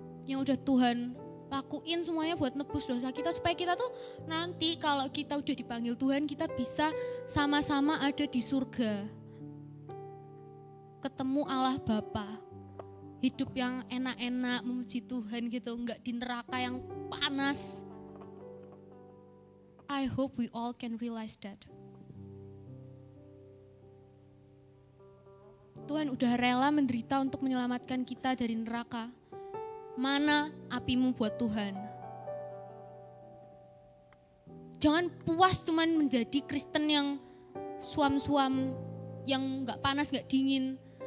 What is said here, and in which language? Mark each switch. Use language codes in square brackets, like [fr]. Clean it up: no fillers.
[id] Yang udah Tuhan lakuin semuanya buat nebus dosa kita supaya kita tuh nanti kalau kita udah dipanggil Tuhan kita bisa sama-sama ada di surga. Ketemu Allah Bapa. hidup yang enak-enak, memuji Tuhan gitu, nggak di neraka yang panas. [en] I hope we all can realize that. [id] Tuhan udah rela menderita untuk menyelamatkan kita dari neraka. Mana apimu buat Tuhan? Jangan puas cuman menjadi Kristen yang suam-suam, yang nggak panas, nggak dingin.